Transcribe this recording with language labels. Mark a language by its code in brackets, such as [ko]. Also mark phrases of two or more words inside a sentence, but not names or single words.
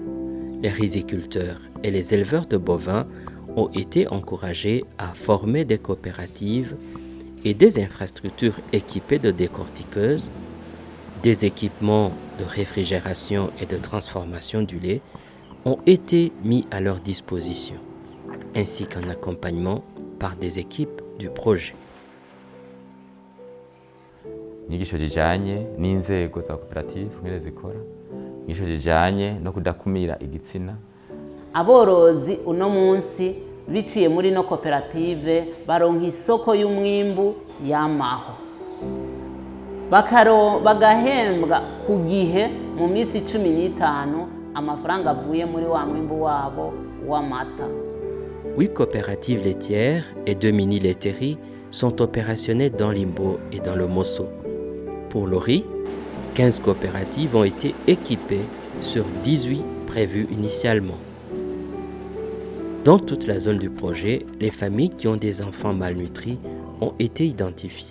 [fr] Les riziculteurs et les éleveurs de bovins ont été encouragés à former des coopératives et des infrastructures équipées de décortiqueuses, des équipements de réfrigération et de transformation du lait ont été mis à leur disposition, ainsi qu'un accompagnement par des équipes du projet. [rn] Inyigisho zijanye n'inzego za koperative ngere zikora, inyigisho zijanye no kudakumira igitsina. Aborozi uno munsi biciye muri no koperative baronka isoko y'umwimbu yamaho bagahembwa ku gihe mu minsi 15 amafaranga avuye muri wa mwimbu wabo w'amata. [fr] 8 coopératives laitières et 2 mini-laiteries sont opérationnelles dans Limbo et dans le Mosso. Pour le riz, 15 coopératives ont été équipées sur 18 prévues initialement. Dans toute la zone du projet, les familles qui ont des enfants malnutris ont été identifiées.